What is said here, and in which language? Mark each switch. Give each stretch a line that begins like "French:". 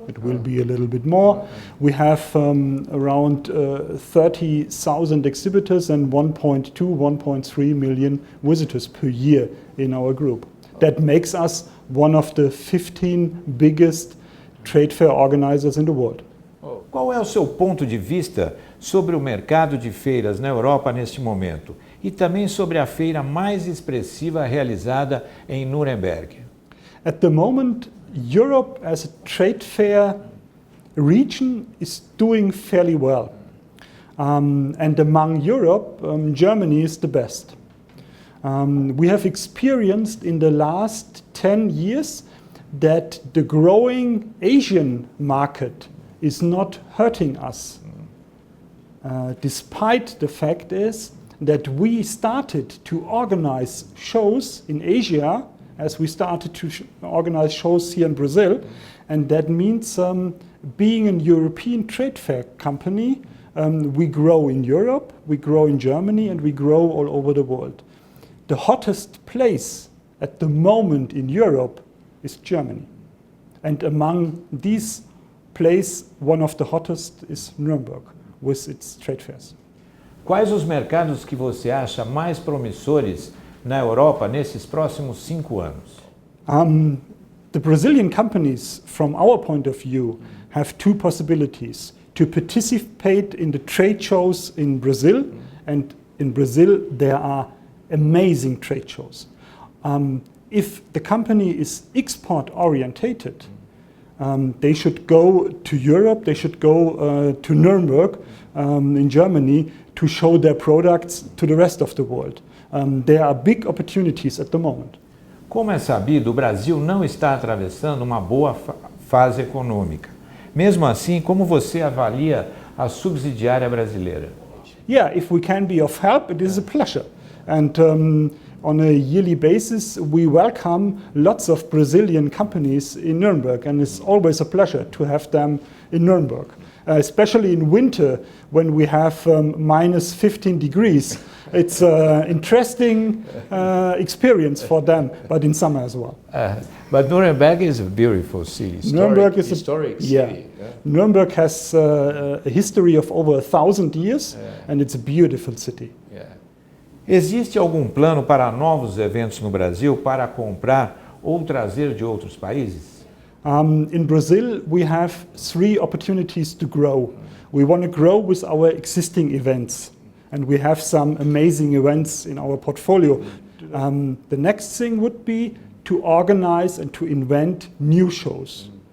English: It will be a little bit more. We have around 30,000 exhibitors and 1.2, 1.3 million visitors per year in our group. That makes us one of the 15 biggest trade fair organizers in the world.
Portuguese: Qual é o seu ponto de vista sobre o mercado de feiras na Europa neste momento? E também sobre a feira mais expressiva realizada em Nuremberg?
English: At the moment, Europe as a trade fair region is doing fairly well. And among Europe, Germany is the best. We have experienced in the last 10 years that the growing Asian market is not hurting us. Despite the fact is that we started to organize shows in Asia as we started to organize shows here in Brazil. And that means being a European trade fair company, we grow in Europe, we grow in Germany, and we grow all over the world. The hottest place at the moment in Europe is Germany. And among these places, one of the hottest is Nuremberg with its trade fairs.
Portuguese: Quais os mercados que você acha mais promissores na Europa nesses próximos 5 anos?
English: The Brazilian companies, from our point of view, have two possibilities: to participate in the trade shows in Brazil, and in Brazil there are amazing trade shows. If the company is export orientated, they should go to Europe, they should go to Nuremberg in Germany to show their products to the rest of the world. There are big opportunities at the moment.
Portuguese: Como é sabido, o Brasil não está atravessando uma boa fase econômica. Mesmo assim, como você avalia a subsidiária brasileira?
English: Yeah, if we can be of help, it is a pleasure. And on a yearly basis, we welcome lots of Brazilian companies in Nuremberg, and it's always a pleasure to have them in Nuremberg. Especially in winter, when we have minus 15 degrees. It's an interesting experience for them, but in summer as well. But Nuremberg is a beautiful city. Nuremberg is historic yeah. city. Yeah. Nuremberg has a history of over 1,000 years, and it's a beautiful city. Yeah.
Portuguese: Existe algum plano para novos eventos no Brasil para comprar ou trazer de outros países?
English: In Brazil, we have 3 opportunities to grow. We want to grow with our existing events, and we have some amazing events in our portfolio. The next thing would be to organize and to invent new shows.